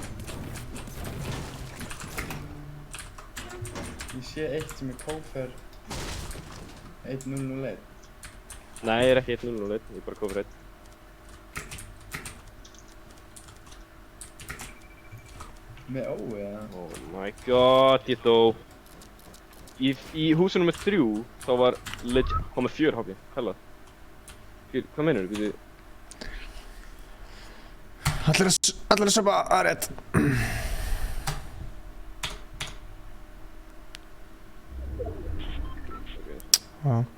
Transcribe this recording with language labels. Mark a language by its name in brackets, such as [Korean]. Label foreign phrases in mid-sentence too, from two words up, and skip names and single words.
[Icelandic] Ég sé eitt sem er Kófer 1-0-0-1. Nei, ég er ekki 1-0-0-1, ég er bara Kófer 1. Með ó, eða? [English] Oh my god, [Icelandic] ég dó. Í húsinu með 3, þá var kom með 4 HP, hella. Hvað meinur þú? Allir að söpa að rétt. Já.